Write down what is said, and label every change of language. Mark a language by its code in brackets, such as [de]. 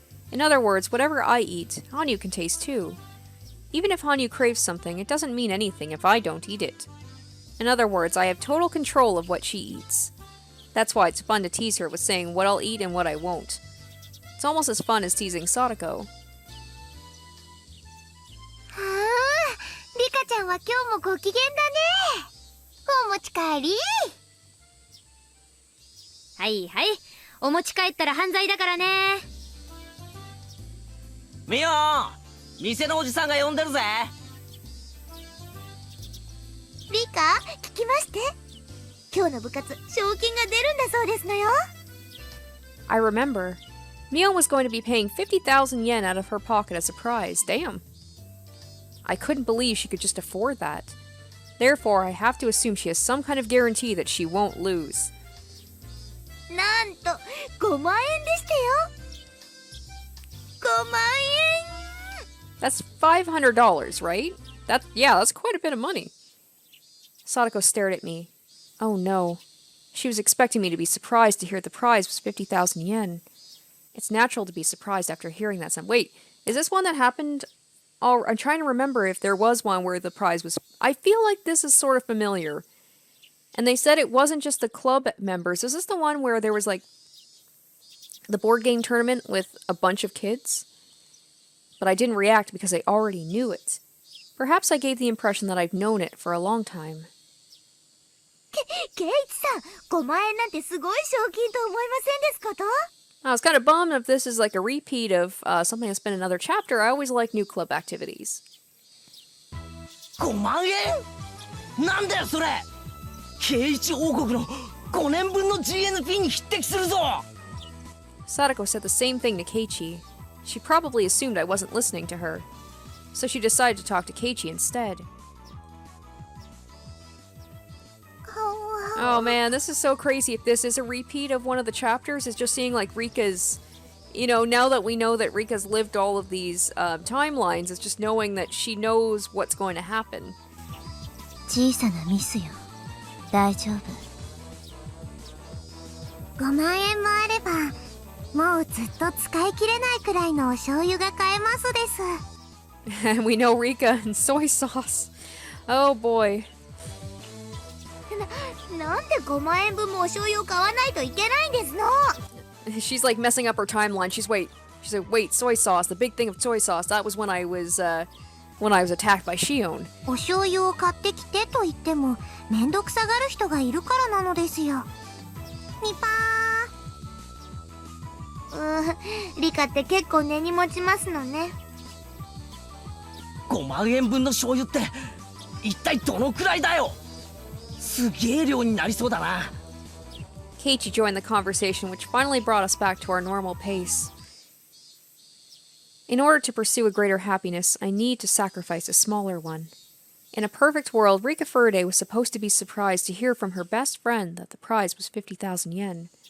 [en] In other words, whatever I eat, Hanyuu can taste too. Even if Hanyuu craves something, it doesn't mean anything if I don't eat it. In other words, I have total control of what she eats. That's why it's fun to tease her with saying what I'll eat and what I won't. It's almost as fun as teasing Sadako. [ja] はあ、リカちゃんは今日もご機嫌だね。お持ち帰り。はいはい。お持ち帰ったら犯罪だからね。ミオ店のおじさんが呼んでるぜ。リカ、聞きまして。今日の部活、賞金が出るんだそうですのよ。 [en] I remember. Mio was going to be paying 50,000 yen out of her pocket as a prize. Damn. I couldn't believe she could just afford that. Therefore, I have to assume she has some kind of guarantee that she won't lose. [ja] なんと5万円でしたよ。5万円。 [en] That's $500, right? That's quite a bit of money. Sadako stared at me. Oh no. She was expecting me to be surprised to hear the prize was 50,000 yen. It's natural to be surprised after hearing that sum. Wait, is this one that happened? Oh, I'm trying to remember if there was one where the prize was... I feel like this is sort of familiar. And they said it wasn't just the club members. Is this the one where there was like the board game tournament with a bunch of kids? But I didn't react because I already knew it. Perhaps I gave the impression that I've known it for a long time. [ja] ケイチさん、5万円なんてすごい賞金と思いませんですかと？ [en] I was kind of bummed if this is like a repeat of something that's been in another chapter. I always like new club activities. [ja] 5万円なんだよそれ。ケイイチ王国の5年分の GNP に匹敵するぞ。 [en] Sadako said the same thing to Keiichi. She probably assumed I wasn't listening to her. So she decided to talk to Keiichi instead. Oh man, this is so crazy. If this is a repeat of one of the chapters, it's just seeing like Rika's, you know, now that we know that Rika's lived all of these timelines, it's just knowing that she knows what's going to happen. [ja] 小さなミスよ。大丈夫。 5万円もあれば、もうずっと使い切れないくらいのお醤油が買えますです。 [en] And we know Rika and soy sauce. Oh boy. [ja] なんで5万円分もお醤油を買わないといけないんですの。 [en] She's like messing up her timeline. She's like, wait, soy sauce. The big thing of soy sauce. That was when I was attacked by Shion. [ja] お醤油を買ってきてと言っても、めんどくさがる人がいるからなのですよ。ニパー。リカって結構根に持ちますのね。 5万円分の醤油って一体どのくらいだよ。すげえ量になりそうだな。 [en] Keiichi joined the conversation, which finally brought us back to our normal pace. In order to pursue a greater happiness, I need to sacrifice a smaller one. In a perfect world, Rika Furaday was supposed to be surprised to hear from her best friend that the prize was 50,000 yen.